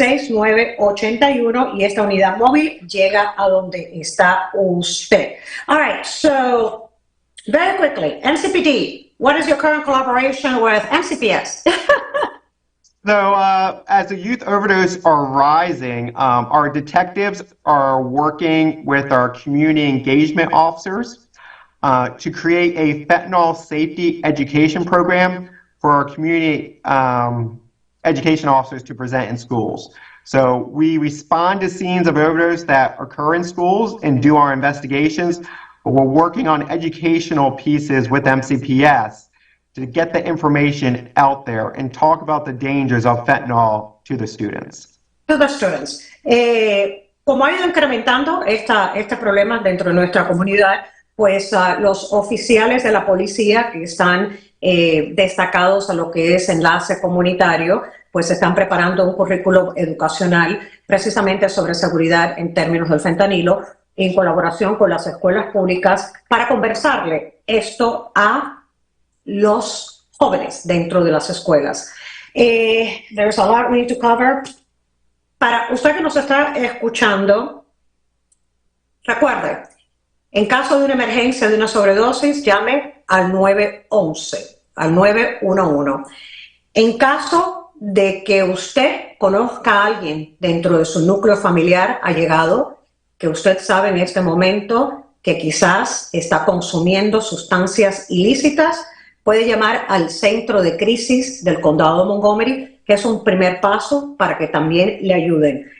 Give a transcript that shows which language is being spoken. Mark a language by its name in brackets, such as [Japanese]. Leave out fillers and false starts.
[Spanish] 240-773-6981, y esta unidad móvil llega a donde está usted. [English] All right, so very quickly, MCPD, what is your current collaboration with MCPS? So as the youth overdose are rising, our detectives are working with our community engagement officers to create a fentanyl safety education program for our community education officers to present in schools. So we respond to scenes of overdose that occur in schools and do our investigations, but we're working on educational pieces with MCPS to get the information out there and talk about the dangers of fentanyl to the students. To the students. [Spanish] Como ha ido incrementando este problema dentro de nuestra comunidad, pues los oficiales de la policía que están destacados a lo que es enlace comunitario, pues están preparando un currículo educacional precisamente sobre seguridad en términos del fentanilo, en colaboración con las escuelas públicas, para conversarle esto a los jóvenes dentro de las escuelas. [English] There's a lot we need to cover. [Spanish] Para usted que nos está escuchando, recuerde, en caso de una emergencia, de una sobredosis, llame al 911, al 911. En caso de que usted conozca a alguien dentro de su núcleo familiar allegado, que usted sabe en este momento que quizás está consumiendo sustancias ilícitas, puede llamar al Centro de Crisis del Condado de Montgomery, que es un primer paso para que también le ayuden.